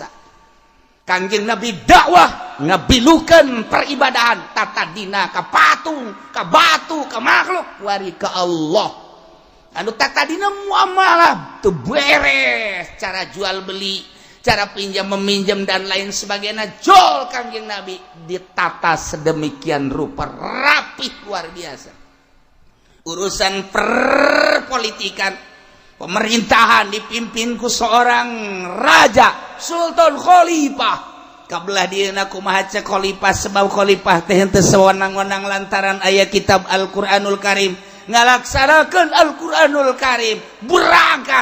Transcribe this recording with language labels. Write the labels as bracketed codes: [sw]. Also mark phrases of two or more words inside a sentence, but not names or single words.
[su] Kangjeng Nabi dakwah ngabilukeun peribadahan tatadina ka patung ka batu ka makhluk wari ka Allah anu tatadina muamalah teu beres cara jual beli cara pinjam meminjam [id] dan lain sebagainya [su] jol Kangjeng Nabi ditata [id] sedemikian rupa [su] rapih luar biasa. Urusan perpolitikan pemerintahan [id] dipimpin ku seorang raja [su] Sultan Khalifah kabelah dieuna kumaha cek khalifah sebab khalifah teh henteu sewenang-wenang lantaran aya kitab [ar] Al-Qur'anul Karim [su] ngalaksanakeun [ar] Al-Qur'anul Karim [su] berangkat